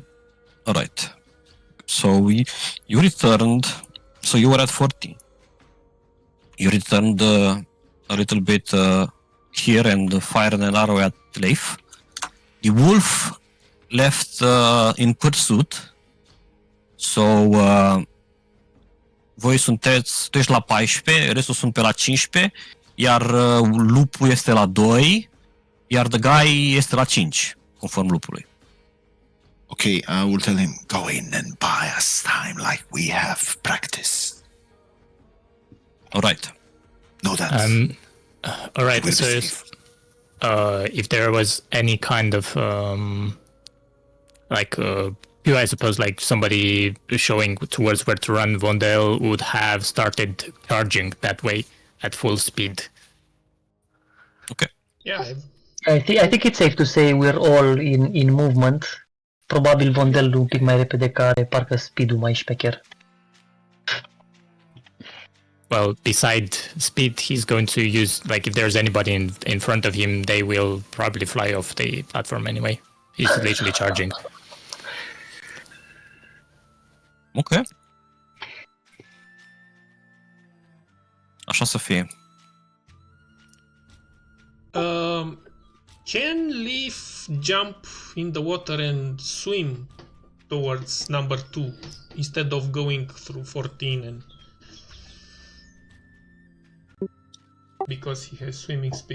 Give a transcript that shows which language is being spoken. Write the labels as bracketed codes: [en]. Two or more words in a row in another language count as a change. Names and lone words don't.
[en] All right. So you returned. So you were at 40. You returned a little bit here and fired an arrow at Leif. The wolf left in pursuit. [ro] So voi sunteți, tu ești la 14, restul sunt pe la 15, iar lupul este la 2, iar [en] the guy [ro] este la 5, conform lupului. [en] Okay, I will tell him, go in and buy us time like we have practiced. All right. Know that. All right. We'll So be if there was any kind of I suppose like somebody showing towards where to run, Vondel would have started charging that way at full speed. Okay. Yeah, I think it's safe to say we're all in movement. [ro] Probabil Vondel un pic mai repede, că are parcă speed-ul mai șmecher. [en] Well, beside speed, he's going to use, like, if there's anybody in front of him, they will probably fly off the platform anyway. He's literally charging. [ro] Ok. Așa să fie. [en] Can Leaf jump in the water and swim towards number 2 instead of going through 14 and because he has swimming speed?